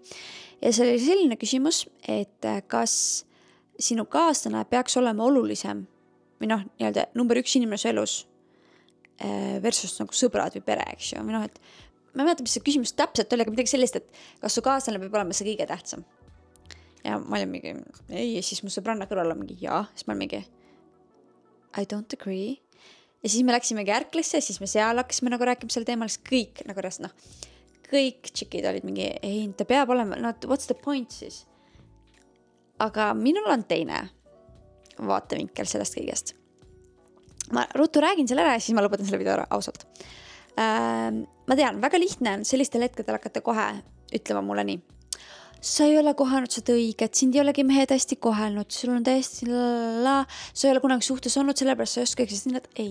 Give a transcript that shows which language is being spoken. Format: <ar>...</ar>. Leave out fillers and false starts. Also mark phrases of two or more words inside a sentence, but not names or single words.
<et>Ja see oli selline küsimus, et kas sinu kaaslane peaks olema olulisem või nii-öelda number 1 inimese elus versus nagu sõbrad või pere, eks ju. Või et ma ei mäleta, mis see küsimus täpselt oli, aga midagi sellist, et kas su kaaslane peab olema see kõige tähtsam. Ja ma olin mingi, ei, ja siis mu sõbranna kõrval on mingi, jaa, siis ma olin mingi,</et> <en>I don't agree.</en> <et>Ja siis me läksimegi ärklisse ja siis me seal hakkasime nagu rääkima selle teemal, siis kõik nagu kõik tšikid olid mingi, ei, ta peab olema,</et> <en>what's the point siis?</en> <et>Aga minul on teine vaatevinkel sellest kõigest. Ma ruttu räägin selle ära ja siis ma lõpetan selle video ära ausalt. Ma tean, väga lihtne on sellistel hetkedel hakata kohe ütlema mulle nii. Sa ei ole kohanud seda õiget, sind ei olegi mehed hästi kohelnud, sul on täiesti sa ei ole kunagi suhtes olnud, sellepärast sa ei oska eksist nii, et ei.</et>